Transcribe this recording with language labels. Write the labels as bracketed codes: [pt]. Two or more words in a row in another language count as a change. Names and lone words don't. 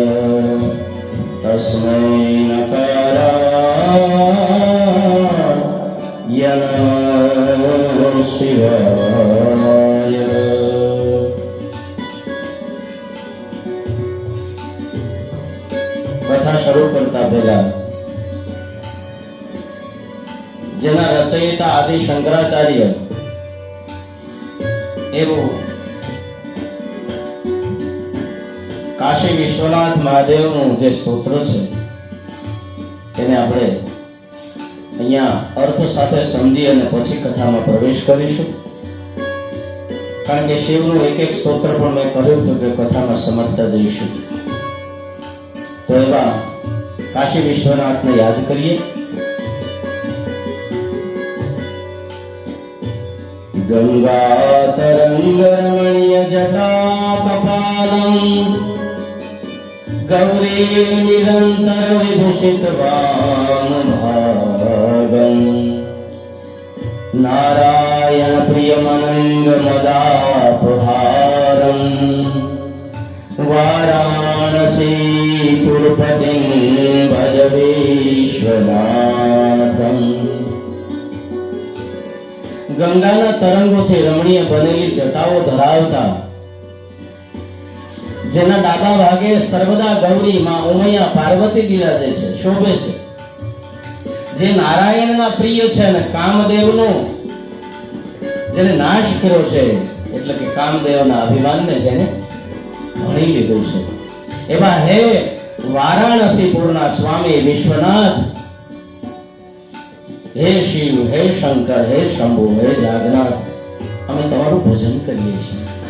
[sa] तस्मै नकाराय नमः शिवाय। [gu] કથા શરૂ કરતા પહેલા જેના રચયિતા આદિ શંકરાચાર્ય એવું કાશી વિશ્વનાથ મહાદેવનું જે સ્તોત્ર છે તેને આપણે અહીંયા અર્થ સાથે સમજી અને પછી કથામાં પ્રવેશ કરીશું। કારણ કે શિવનું એક એક સ્તોત્ર પણ મેં કહ્યું હતું કે કથામાં સમજતા જઈશું। તો એવા કાશી વિશ્વનાથને યાદ કરીએ। [sa] गंगा तरंग रमणीय जटा कपालं गौरी निरंतर विभूषित वामभागं नारायण प्रियमनंग मदापहारं वाराणसी पुरपतिं भज विश्वनाथं। [gu] ગંગાના તરંગોથી રમણીય બનેલી જટાઓ ધરાવતા જેના ડાબા ભાગે સર્વદા ગૌરી માં ઉમૈયા પાર્વતી બિરાજે છે, શોભે છે। જે નારાયણના પ્રિય છે અને કામદેવનો જેને નાશ કર્યો છે, એટલે કે કામદેવના અભિમાનને જેને ભણી લીધું છે, એવા હે વારાણસીપુરના સ્વામી વિશ્વનાથ, હે શિવ, હે શંકર, હે શંભુ, હે જાગનાથ, અમે તમારું ભજન કરીએ છીએ.